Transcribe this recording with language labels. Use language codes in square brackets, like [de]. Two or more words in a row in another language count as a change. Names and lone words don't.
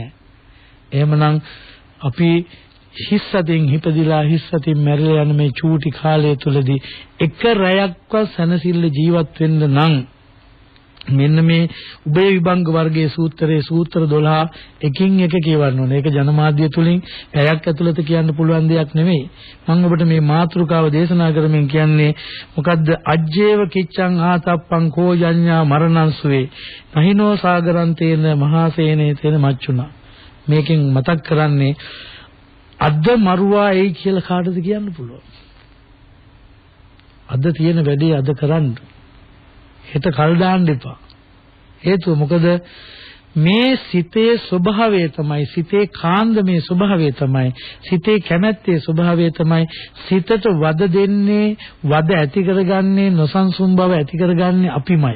[si] එහෙමනම් අපි හිස්සතින් හිපදිලා හිස්සතින් මැරිලා යන මේ චූටි කාලය තුලදී එක රැයක්වත් සැනසෙල්ල ජීවත් වෙන්න නම් මෙන්න මේ උභය විභංග වර්ගයේ සූත්‍රයේ සූත්‍ර 12 එකින් එක කියවන්න ඕනේ. ඒක ජනමාධ්‍ය තුලින් පැයක් ඇතුළත කියන්න පුළුවන් දෙයක් නෙමෙයි. මම ඔබට මේ මාතෘකාව දේශනා කරමින් කියන්නේ මොකද්ද? [pi] අජ්ජේව කිච්ඡං ආතප්පං කෝ යඤ්ඤා මරණංසුවේ නහිනෝ සාගරන්තේන මහාසේනේ තේන මච්චුනා. [si] මේකෙන් මතක් කරන්නේ අද මරුවා එයි කියලා කාටද කියන්න පුළුවන්? අද තියෙන වැඩේ අද කරන්න. හිත කල් දාන්න එපා. හේතුව මොකද? මේ සිතේ ස්වභාවය තමයි, සිතේ කාන්දමේ ස්වභාවය තමයි, සිතේ කැමැත්තේ ස්වභාවය තමයි සිතට වද දෙන්නේ, වද ඇති කරගන්නේ, නොසන්සුන් බව ඇති කරගන්නේ අපිමයි.